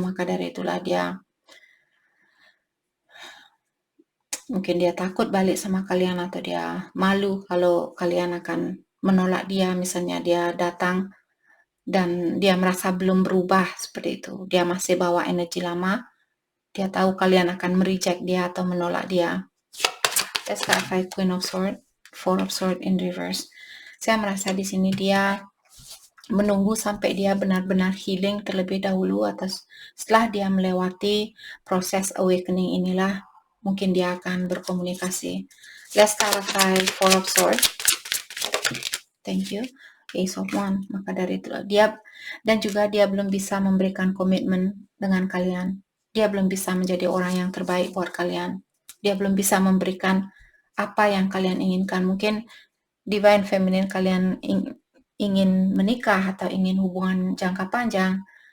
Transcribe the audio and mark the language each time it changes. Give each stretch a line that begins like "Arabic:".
Indonesian: Maka dari itulah dia mungkin dia takut balik sama kalian, atau dia malu kalau kalian akan menolak dia. Misalnya dia datang dan dia merasa belum berubah seperti itu, dia masih bawa energi lama, dia tahu kalian akan mereject dia atau menolak dia.
English: Let's clarify Queen of Swords, Four of Swords in reverse.
Indonesian: Saya merasa di sini dia menunggu sampai dia benar-benar healing terlebih dahulu, atas setelah dia melewati proses awakening inilah mungkin dia akan berkomunikasi.
English: Let's clarify Four of Swords. Thank you. Ace of Wands.
Indonesian: Maka dari itu dia, dan juga dia belum bisa memberikan komitmen dengan kalian. Dia belum bisa menjadi orang yang terbaik buat kalian. Dia belum bisa memberikan apa yang kalian inginkan. Mungkin Divine Feminine kalian ingin menikah atau ingin hubungan jangka panjang,